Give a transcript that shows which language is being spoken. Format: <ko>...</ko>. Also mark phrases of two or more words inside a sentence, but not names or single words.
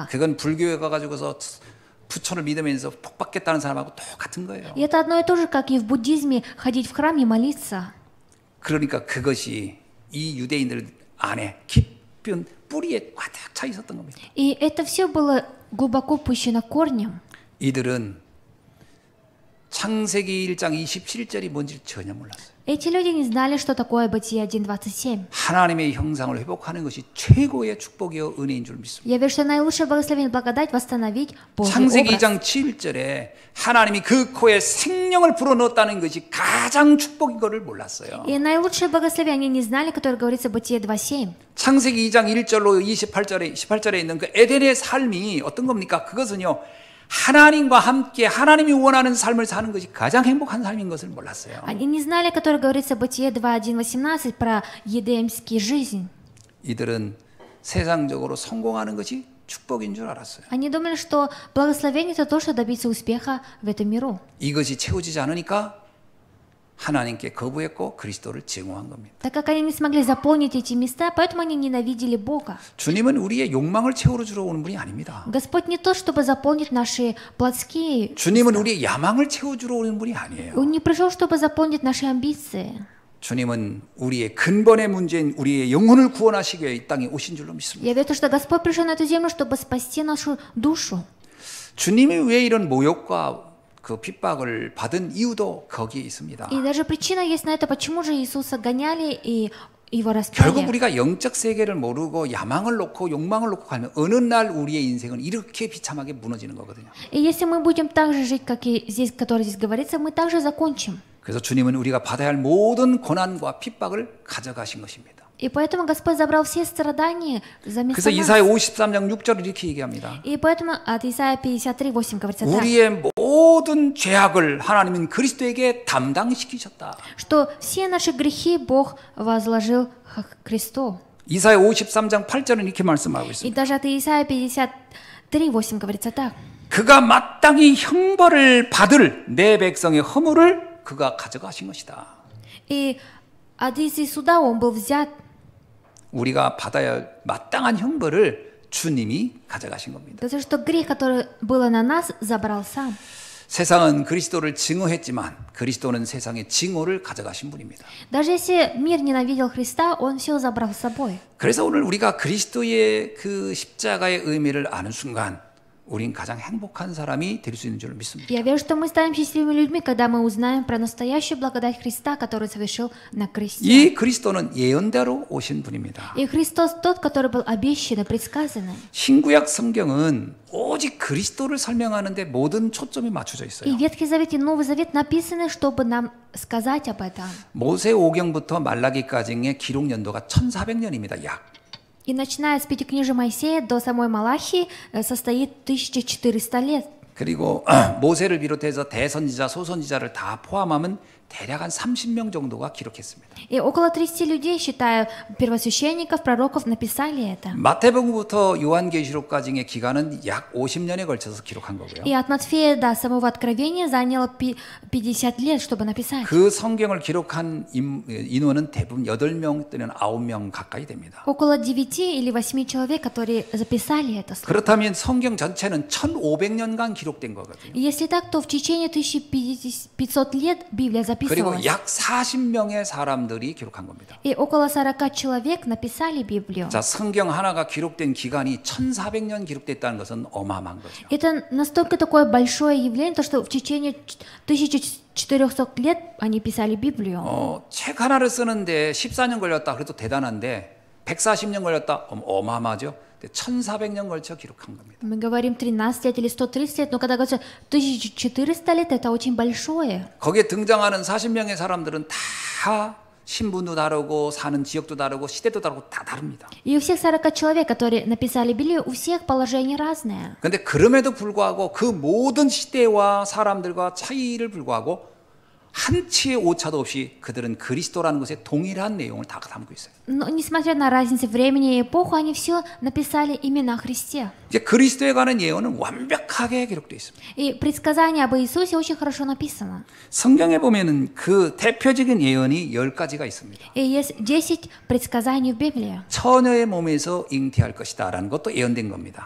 <ko>그건 불교에 가가지고서 부처를 믿으면서 복받겠다는 사람하고 똑같은 거예요.</ko> <ru>И это одно и то же, как и в буддизме ходить в храм и молиться.</ru> <ko>그러니까 그것이 이 유대인들 안에 깊은 뿌리에 가득 차 있었던 겁니다.</ko> <ru>И это все было глубоко пущено корнем.</ru> <ko>이들은 창세기 1장 27절이 뭔지 전혀 몰랐어요.</ko> <ru>Эти люди не знали, что такое Бытие 1.27.</ru> <ko>하나님의 형상을 회복하는 것이 최고의 축복이요 은혜인 줄 믿습니다.</ko> <ru>Я верю, что наилучшее благословение благодать восстановить Божий</ru> <ko>창세기</ko> <ru>образ.</ru> <ko>2장 7절에 하나님이 그 코에 생명을 불어넣었다는 것이 가장 축복인 것을 몰랐어요.</ko> <ru>И наилучшее благословение они не знали, которое говорится в Бытие 2.7.</ru> <ko>창세기 2장 1절로 18절에 있는 그 에덴의 삶이 어떤 겁니까? 그것은요. 하나님과 함께 하나님이 원하는 삶을 사는 것이 가장 행복한 삶인 것을 몰랐어요.</ko> <ru>Они не знали, которое говорится в Бытие 2.1.18 про едемский жизнь.</ru> <ko>이들은 세상적으로 성공하는 것이 축복인 줄 알았어요.</ko> <ru>Они думали, что благословение это то, что добиться успеха в этом миру.</ru> <ko>이것이 채워지지 않으니까 하나님께 거부했고 그리스도를 증오한 겁니다.</ko> <ru>Так как они не смогли заполнить эти места, поэтому они ненавидели Бога.</ru> <ko>주님은 우리의 욕망을 채우러 주러 오는 분이 아닙니다.</ko> <ru>Господь не то, чтобы заполнить наши плотские.</ru> <ko>주님은 우리의 야망을 채워주러 오는 분이 아니에요.</ko> <ru>Он не пришел, чтобы заполнить наши амбиции.</ru> <ko>주님은 우리의 근본의 문제인 우리의 영혼을 구원하시기 위해 이 땅에 오신 줄로 믿습니다.</ko> <ru>Я верю, что Господь пришел на эту землю, чтобы спасти нашу душу.</ru> <ko>주님이 왜 이런 모욕과 그 핍박을 받은 이유도 거기에 있습니다.</ko> <ru>И даже причина есть на это, почему же Иисуса гоняли и его</ru> <ko>결국</ko> <ru>распяли.</ru> <ko>우리가 영적 세계를 모르고 야망을 놓고 욕망을 놓고 가면 어느 날 우리의 인생은 이렇게 비참하게 무너지는 거거든요.</ko> <ru>И если мы будем так же жить, как и здесь, который здесь говорится, мы также закончим.</ru> <ko>그래서 주님은 우리가 받아야 할 모든 고난과 핍박을 가져가신 것입니다.</ko> <ru>И поэтому Господь забрал все страдания за</ru> <ko>그래서</ko> <ru>место</ru> <ko>이사야</ko> <ru>нас.</ru> <ko>53장 6절을 이렇게 얘기합니다.</ko> <ru>И поэтому от Исаия 53:8 говорится так,</ru> <ko>우리의 모든 죄악을 하나님은 그리스도에게 담당시키셨다.</ko> <ru>что все наши грехи Бог возложил к Христу.</ru> <ko>이사야 53장 8절은 이렇게 말씀하고</ko> <ru>И</ru> <ko>있습니다.</ko> <ru>даже от Исаия 53:8 говорится так.</ru> <ko>그가 마땅히 형벌을 받을 내 백성의 허물을 그가 가져가신 것이다.</ko> <ru>И от Иисуса суда он был взят.</ru> <ko>우리가 받아야 할 마땅한 형벌을 주님이 가져가신 겁니다.</ko> <ru>Это что грех, который был на нас, забрал сам.</ru> <ko>세상은 그리스도를 증오했지만 그리스도는 세상의 증오를 가져가신 분입니다.</ko> <ru>Даже если мир ненавидел Христа, он все забрал с собой.</ru> <ko>그래서 오늘 우리가 그리스도의 그 십자가의 의미를 아는 순간 우린 가장 행복한 사람이 될 수 있는 줄 믿습니다.</ko> <ru>Я верю, что мы станем счастливыми людьми, когда мы узнаем про настоящую благодать Христа, который совершил на кресте.</ru> <ko>이 그리스도는 예언대로 오신 분입니다.</ko> <ru>И Христос тот, который был обещан и предсказан.</ru> <ko>신구약 성경은 오직 그리스도를 설명하는데 모든 초점이 맞춰져</ko> <ru>И</ru> <ko>있어요.</ko> <ru>Ветхий Завет и Новый Завет написаны, чтобы нам сказать об этом.</ru> <ko>모세 오경부터 말라기까지의 기록 연도가 1400년입니다. 약.</ko> <ru>И начиная с Пятикнижия Моисея до самой Малахии состоит 1400 лет.</ru> <ko>그리고 모세를 비롯해서 대선지자, 소선지자를 다 포함하면 대략 한 30명 정도가 기록했습니다.</ko> <ru>И около 30 людей, считая первосвященников, пророков, написали это.</ru> <ko>마태복음부터 요한계시록까지의 기간은 약 50년에 걸쳐서 기록한 거고요.</ko> <ru>И от Матфея до самого Откровения заняло 50 лет, чтобы написать.</ru> <ko>그 성경을 기록한 인원은 대부분 8명 또는 9명 가까이 됩니다.</ko> <ru>Около 9 или 8 человек, которые записали это слово.</ru> <ko>그렇다면 성경 전체는 1500년간 기록된 거거든요.</ko> <ru>И если так, то в течение 1500 лет Библия</ru> <ko>그리고</ko> <ru>записывалась.</ru> <ko>약 40명의 사람들이 기록한 겁니다.</ko> <ru>И около 40 человек написали Библию.</ru> <ko>자, 성경 하나가 기록된 기간이 1400년 기록됐다는 것은 어마어마한 거죠.</ko> <ru>Это настолько такое большое явление, то, что в течение 1400 лет они писали Библию.</ru> <ko>책 하나를 쓰는데 14년 걸렸다 그래도 대단한데 140년 걸렸다 어마어마하죠. 1400년 걸쳐 기록한 겁니다.</ko> <ru>Мы говорим 13 лет или 130 лет, но когда говорится 1400 лет, это очень большое.</ru> <ko>거기에 등장하는 40명의 사람들은 다 신분도 다르고 사는 지역도 다르고 시대도 다르고 다 다릅니다.</ko> <ru>И у всех 40 человек, которые написали Библию, у всех положение разное.</ru> <ko>근데 그럼에도 불구하고 그 모든 시대와 사람들과 차이를 불구하고 한치의 오차도 없이 그들은 그리스도라는 것에 동일한 내용을 다 담고 있어요.</ko> <ru>Но несмотря на разницу времени и эпоху, они все написали именно о Христе.</ru> <ko>이제 그리스도에 관한 예언은 완벽하게 기록되어 있습니다.</ko> <ru>И предсказание об Иисусе очень хорошо написано.</ru> <ko>성경에 보면은 그 대표적인 예언이 10가지가 있습니다.</ko> <ru>И есть 10 предсказаний в Библии.</ru> <ko>처녀의 몸에서 잉태할 것이다라는 것도 예언된 겁니다.</ko>